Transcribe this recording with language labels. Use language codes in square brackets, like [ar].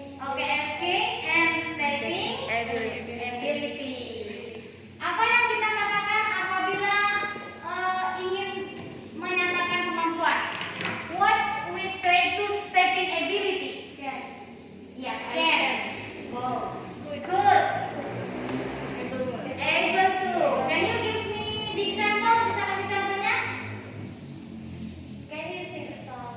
[en] Oke, asking and stating ability. [id] Apa yang kita katakan apabila ingin menyatakan kemampuan? [en] What we say to stating ability? Ya, can. Good. Able to. Can you give me the example? [id] Bisa kasih contohnya? [en] Can you sing a song?